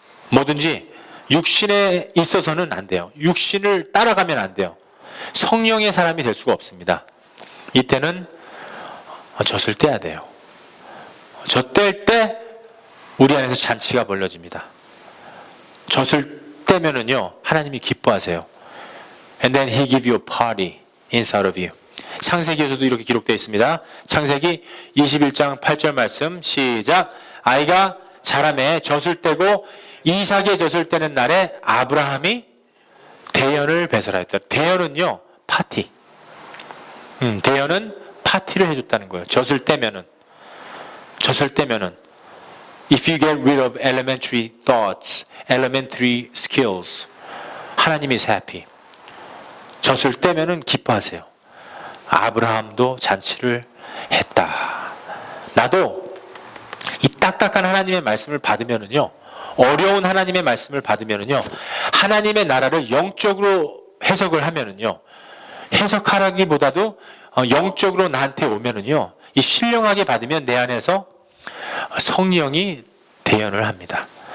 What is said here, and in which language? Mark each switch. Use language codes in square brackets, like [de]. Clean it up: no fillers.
[ko] 뭐든지 육신에 있어서는 안 돼요. 육신을 따라가면 안 돼요. 성령의 사람이 될 수가 없습니다. 이때는 젖을 떼야 돼요. 젖 뗄 때 우리 안에서 잔치가 벌어집니다. 젖을 떼면은요, 하나님이 기뻐하세요. [en] And then he give you a party inside of you. [ko] 창세기에서도 이렇게 기록되어 있습니다. 창세기 21장 8절 말씀 시작. 아이가 자라매 젖을 떼고 이삭의 젖을 떼는 날에 아브라함이 대연을 배설하였다. 대연은요, 파티. 대연은 파티를 해줬다는 거예요. 젖을 떼면은 [en] if you get rid of elementary thoughts, elementary skills, 하나님 is happy. [ko] 젖을 떼면은 기뻐하세요. 아브라함도 잔치를 했다. 나도 이 딱딱한 하나님의 말씀을 받으면은요, 어려운 하나님의 말씀을 받으면은요, 하나님의 나라를 영적으로 해석을 하면은요, 해석하라기보다도 영적으로 나한테 오면은요, 이 신령하게 받으면 내 안에서 성령이 대연을 합니다.